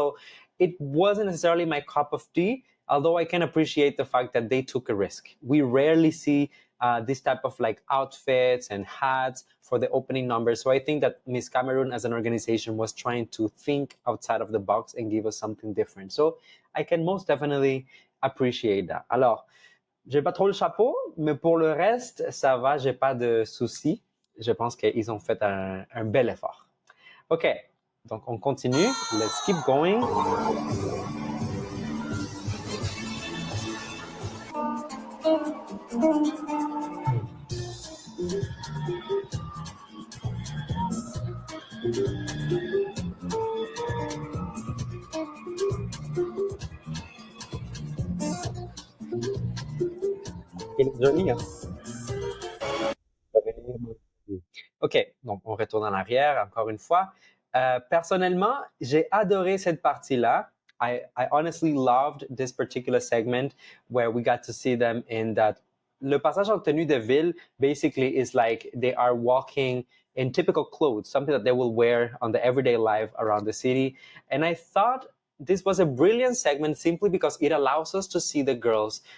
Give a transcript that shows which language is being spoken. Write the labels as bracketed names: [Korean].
[English] So it wasn't necessarily my cup of tea, although I can appreciate the fact that they took a risk. We rarely see this type of like outfits and hats for the opening number. So I think that Miss Cameroon as an organization was trying to think outside of the box and give us something different. So I can most definitely appreciate that. [French] Alors, j'ai pas trop le chapeau, mais pour le reste, ça va, j'ai pas de soucis. Je pense qu'ils ont fait un bel effort. OK, donc on continue. [English] Let's keep going. [French] Joli, hein? OK, donc on retourne en arrière encore une fois. Personnellement, j'ai adoré cette partie-là. [English] I honestly loved this particular segment where we got to see them in that. [French] Le passage en tenue de ville [English] basically is like they are walking in typical clothes, something that they will wear on the everyday life around the city. And I thought this was a brilliant segment simply because it allows us to see the girls.